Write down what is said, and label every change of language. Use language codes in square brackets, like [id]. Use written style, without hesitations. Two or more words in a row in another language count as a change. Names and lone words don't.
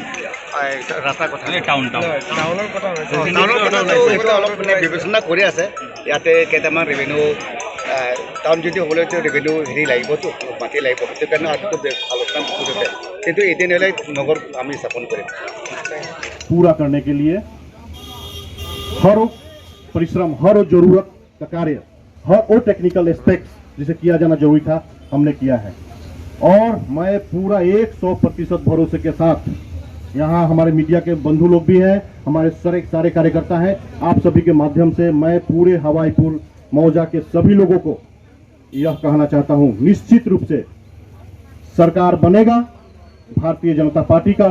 [as] ৰাস্তাৰ কথা টাউনৰ কথা অলপ মানে বিবেচনা কৰি আছে। ইয়াতে কেইটামান ৰেভিনিউ টাউন যদি হ'লেতো ৰেভিনিউ হেৰি লাগিবতো, মাটি লাগিব, সেইটো কাৰণে আৰু আলোচনা কৰিছে। কিন্তু এদিন হ'লে নগৰ আমি স্থাপন কৰিম। [hi] पूरा करने के लिए हर परिश्रम, हर जरूरत का कार्य, हर वो [en] technical aspects [hi] जिसे किया जाना जरूरी था हमने किया है। और मैं पूरा 100% भरोसे के साथ, यहाँ हमारे मीडिया के बंधु लोग भी हैं, हमारे सारे कार्यकर्ता हैं, आप सभी के माध्यम से मैं पूरे हवाईपुर मौजा के सभी लोगों को यह कहना चाहता हूँ, निश्चित रूप से सरकार बनेगा भारतीय जनता पार्टी का।